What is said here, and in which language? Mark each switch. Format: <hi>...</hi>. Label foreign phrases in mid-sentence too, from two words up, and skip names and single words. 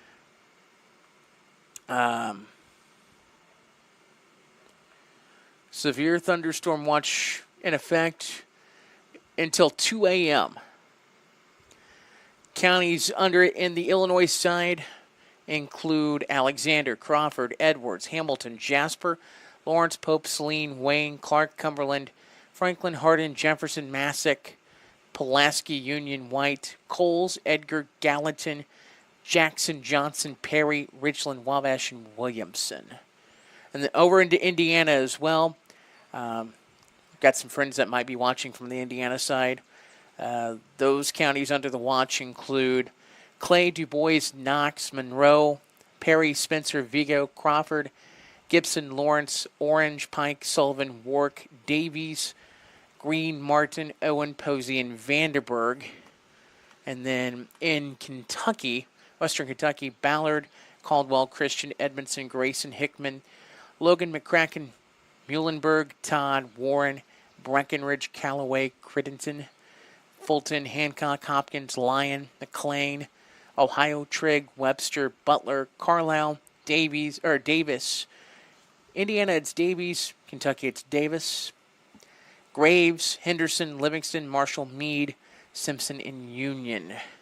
<en>Severe thunderstorm watch in effect until 2 a.m. Counties under it in the Illinois side include Alexander, Crawford, Edwards, Hamilton, Jasper, Lawrence, Pope, Saline, Wayne, Clark, Cumberland, Franklin, Hardin, Jefferson, Massac, Pulaski, Union, White, Coles, Edgar, Gallatin, Jackson, Johnson, Perry, Richland, Wabash, and Williamson. And then over into Indiana as well. Got some friends that might be watching from the Indiana side. Those counties under the watch include Clay, Du Bois, Knox, Monroe, Perry, Spencer, Vigo, Crawford, Gibson, Lawrence, Orange, Pike, Sullivan, Warwick, Davies, Greene, Martin, Owen, Posey, and Vanderburgh. And then in Kentucky, Western Kentucky, Ballard, Caldwell, Christian, Edmondson, Grayson, Hickman, Logan, McCracken, Muhlenberg, Todd, Warren, Breckenridge, Callaway, Crittenton, Fulton, Hancock, Hopkins, Lyon, McLean, Ohio, Trigg, Webster, Butler, Carlisle, Davis. Indiana, it's Davies. Kentucky, it's Davis. Graves, Henderson, Livingston, Marshall, Meade, Simpson, and Union.</en>